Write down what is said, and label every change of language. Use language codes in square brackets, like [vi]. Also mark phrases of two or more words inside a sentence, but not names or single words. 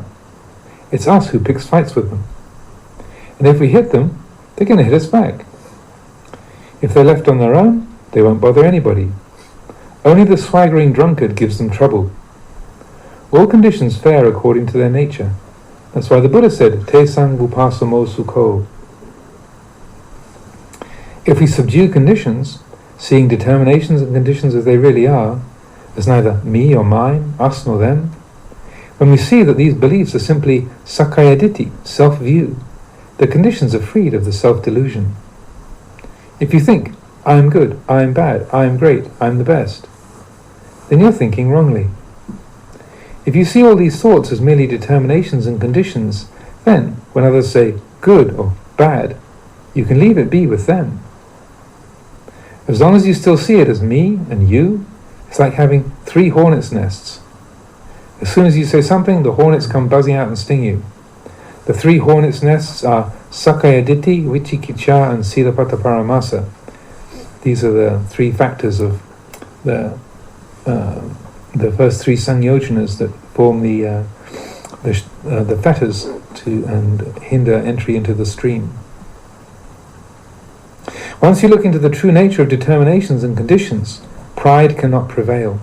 [en] It's us who picks fights with them. And if we hit them, they're going to hit us back. If they're left on their own, they won't bother anybody. Only the swaggering drunkard gives them trouble. All conditions fare according to their nature. That's why the Buddha said, [pi] Te sang vupasamo sukho. [en] If we subdue conditions, seeing determinations and conditions as they really are, as neither me or mine, us nor them, when we see that these beliefs are simply [pi] sakkaya ditthi, [en] self-view, the conditions are freed of the self-delusion. If you think, I am good, I am bad, I am great, I am the best, then you're thinking wrongly. If you see all these thoughts as merely determinations and conditions, then, when others say good or bad, you can leave it be with them. As long as you still see it as me and you, it's like having 3 hornets' nests. As soon as you say something, the hornets come buzzing out and sting you. The 3 hornets' nests are [pi] sakkaya ditthi, vicikiccha, [en] and [pi] silapata paramasa. [en] These are the 3 factors of the first 3 sangyojanas that form the fetters to and hinder entry into the stream. Once you look into the true nature of determinations and conditions, pride cannot prevail.